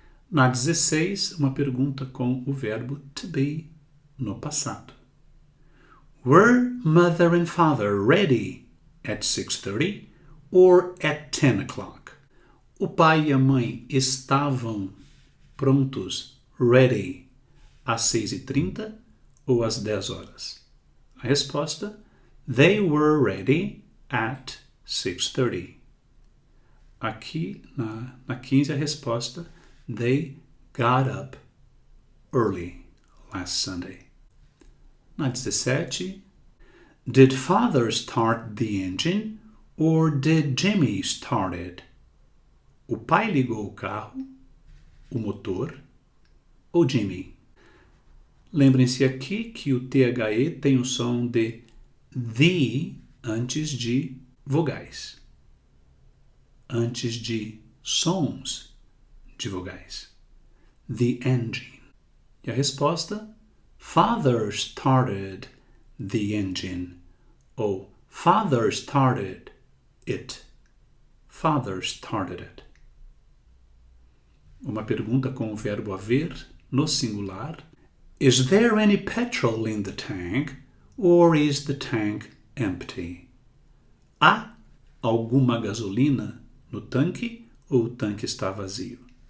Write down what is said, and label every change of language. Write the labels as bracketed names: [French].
[Portuguese] Na 16, uma pergunta com o verbo to be no passado. [English] Were mother and father ready at 6:30 or at 10 o'clock? [Portuguese] O pai e a mãe estavam prontos, ready, às 6h30 ou às 10 horas? A resposta, [English] they were ready at 6:30. [Portuguese] Aqui na 15 a resposta, [English] they got up early last Sunday. [Portuguese] Na 17, [English] did father start the engine or did Jimmy start it? [Portuguese] O pai ligou o carro, o motor ou Jimmy? Lembrem-se aqui que o THE tem o som de the antes de vogais, antes de sons de vogais. [English] The engine. [Portuguese] E a resposta? [English] Father started the engine. Ou Father started it. Father started it. [Portuguese] Uma pergunta com o verbo haver no singular. [English] Is there any petrol in the tank, or is the tank empty? [Portuguese] Há alguma gasolina no tanque ou o tanque está vazio?